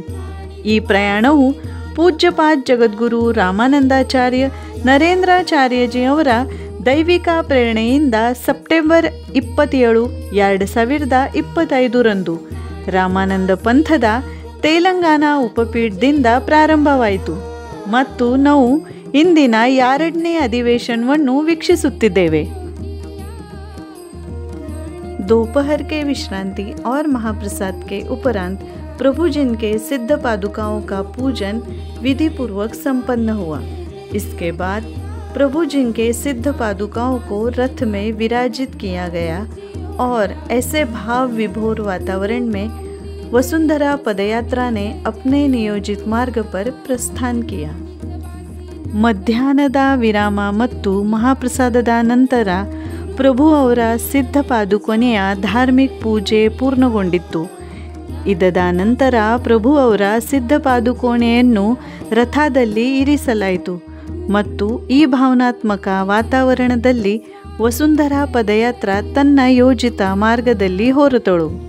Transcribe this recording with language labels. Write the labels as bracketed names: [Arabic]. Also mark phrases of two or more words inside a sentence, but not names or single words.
[Kannada] ಈ ಪ್ರಯಾಣವು ಪೂಜ್ಯಪಾದ ಜಗದ್ಗುರು ರಾಮಾನಂದಾಚಾರ್ಯ ನರೇಂದ್ರಾಚಾರ್ಯಜಿ ಅವರ ದೈವಿಕ ಪ್ರೇರಣೆಯಿಂದ ಸೆಪ್ಟೆಂಬರ್ 27, 2025 ರಂದು ರಾಮಾನಂದ ಪಂಥದ ತೆಲಂಗಾಣ ಉಪಪೀಠದಿಂದ ಪ್ರಾರಂಭವಾಯಿತು ಮತ್ತು ನಾವು ಇಂದಿನ 2ನೇ ಅಧಿವೇಶನವನ್ನು ವೀಕ್ಷಿಸುತ್ತಿದ್ದೇವೆ। [Hindi] दोपहर के विश्रांति और महाप्रसाद के उपरांत प्रभु जिन के सिद्ध पादुकाओं का पूजन विधि पूर्वक संपन्न हुआ। इसके बाद प्रभु जिन के सिद्ध पादुकाओं को रथ में विराजित किया गया और ऐसे भाव विभोर वातावरण में वसुंधरा पदयात्रा ने अपने नियोजित मार्ग पर प्रस्थान किया। [Kannada] ಮಧ್ಯಾಹ್ನದ ವಿರಾಮ ಮತ್ತು ಮಹಾಪ್ರಸಾದದ ನಂತರ ಪ್ರಭು ಅವರ ಸಿದ್ಧ ಪಾದುಕೊನೆಯ ಧಾರ್ಮಿಕ ಪೂಜೆ ಪೂರ್ಣಗೊಂಡಿತ್ತು। ಇದಾದ ನಂತರ ಪ್ರಭು ಅವರ ಸಿದ್ಧ ಪಾದುಕೋಣೆಯನ್ನು ರಥದಲ್ಲಿ ಇರಿಸಲಾಯಿತು ಮತ್ತು ಈ ಭಾವನಾತ್ಮಕ ವಾತಾವರಣದಲ್ಲಿ ವಸುಂಧರಾ ಪದಯಾತ್ರಾ ತನ್ನ ಯೋಜಿತ ಮಾರ್ಗದಲ್ಲಿ ಹೊರಟಳು।